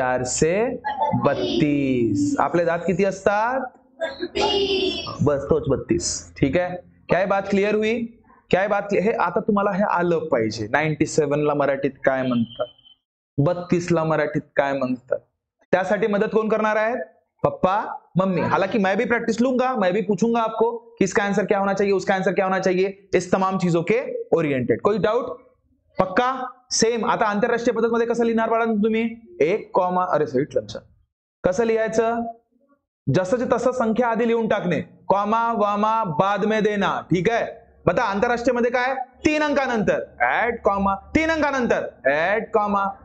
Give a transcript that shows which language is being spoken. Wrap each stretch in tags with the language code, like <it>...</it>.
<mr>432. आपले दात किती असतात? बस तोच 32. ठीक आहे, काय बात क्लिअर हुई? काय बात? हे आता तुम्हाला हे आलं पाहिजे. 97 ला मराठीत काय म्हणतात, 32 ला मराठीत काय म्हणतात, त्यासाठी मदत कोण करणार आहेत? पप्पा, मम्मी.</mr> <hi>हालांकि मैं भी प्रैक्टिस लूंगा, मैं भी पूछूंगा आपको कि इसका आंसर क्या होना चाहिए, उसका आंसर क्या होना चाहिए, इस तमाम चीजों के ओरिएंटेड. कोई डाउट? पक्का? सेम.</hi> <mr>आता आंतरराष्ट्रीय पद्धत मध्ये कसं लिहिणार बाळा तुम्ही? 1 कॉमा, अरे सहित लक्ष, कसं लिहायचं? जसंच तसं संख्या आधी लिहून टाकणे, कॉमा वामा</mr> <hi>बाद में देना.</hi> <mr>ठीक आहे, बता आंतरराष्ट्रीय मध्ये काय? 3 अंकानंतर ऍड कॉमा, 3 अंकानंतर ऍड कॉमा.</mr>